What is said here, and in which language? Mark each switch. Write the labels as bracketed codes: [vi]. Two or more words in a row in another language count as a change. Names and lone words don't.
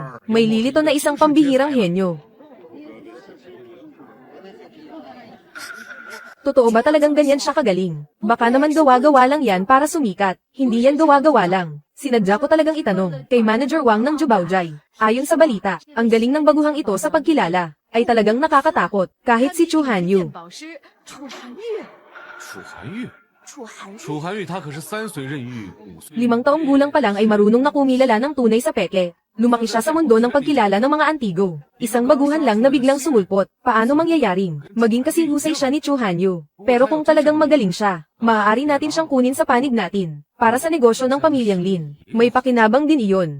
[tl] May lilito na isang pambihirang henyo. Totoo ba talagang ganyan siya kagaling? Baka naman gawa-gawa lang yan para sumikat. Hindi yan gawa-gawa lang. Sinadya ko talagang itanong kay Manager Wang ng Jubaojai. Ayon sa balita, ang galing ng baguhang ito sa pagkilala ay talagang nakakatakot. Kahit si Chu Hanyu. [zh] 楚寒玉他可是3岁任狱，5岁。 [tl] 5 taong gulang pa lang ay marunong na kumilala ng tunay sa peke. Lumaki siya sa mundo ng pagkilala ng mga antigo. Isang baguhan lang na biglang sumulpot. Paano mangyayaring maging kasing husay siya ni Chu Hanyu? Pero kung talagang magaling siya, maaari natin siyang kunin sa panig natin. Para sa negosyo ng pamilyang Lin, may pakinabang din iyon.